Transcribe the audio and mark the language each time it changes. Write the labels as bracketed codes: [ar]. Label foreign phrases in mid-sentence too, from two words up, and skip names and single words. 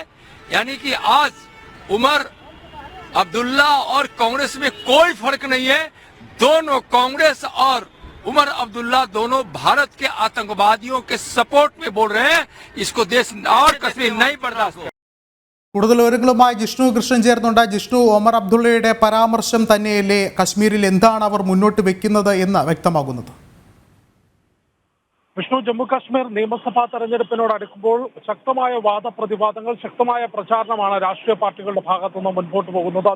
[hi] यानी कि आज उमर अब्दुल्ला और कांग्रेस में कोई फर्क नहीं है। दोनों, कांग्रेस और उमर अब्दुल्ला दोनों भारत के आतंकवादियों के सपोर्ट में बोल रहे हैं। इसको देश और कश्मीर नहीं बर्दाश्त करेगा. [ml] കൂടുതൽ വിവരങ്ങളുമായി ജിഷ്ണു കൃഷ്ണൻ ചേർന്നുണ്ട്. ജിഷ്ണു, ഒമർ അബ്ദുള്ളയുടെ പരാമർശം തന്നെയല്ലേ കശ്മീരിൽ എന്താണ് അവർ മുന്നോട്ട് വെക്കുന്നത് എന്ന് വ്യക്തമാകുന്നത്? വിഷ്ണു, ജമ്മു കാശ്മീർ നിയമസഭാ തെരഞ്ഞെടുപ്പിനോടടുക്കുമ്പോൾ ശക്തമായ വാദപ്രതിവാദങ്ങൾ, ശക്തമായ പ്രചാരണമാണ് രാഷ്ട്രീയ പാർട്ടികളുടെ ഭാഗത്തുനിന്ന് മുൻപോട്ട് പോകുന്നത്.